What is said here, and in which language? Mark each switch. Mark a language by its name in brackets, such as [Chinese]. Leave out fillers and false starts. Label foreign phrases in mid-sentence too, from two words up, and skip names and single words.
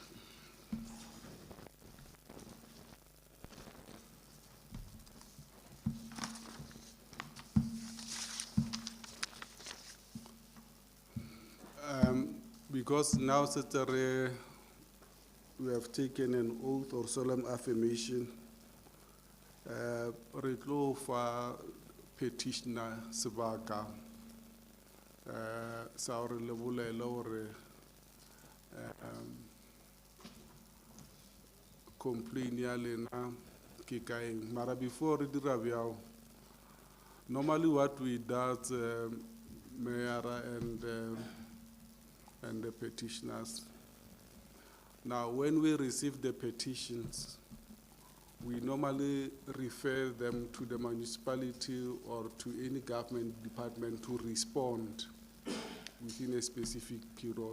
[English] Because now we have taken an oath or solemn affirmation, [Northern Sotho] re tlo fa petitioner sebaka sa hore le bolele hore complain ya lena ke kaeng. Mara before re dira bjao, [English] normally what we does, Mayor and the petitioners. Now, when we receive the petitions, we normally refer them to the municipality or to any government department to respond within a specific period.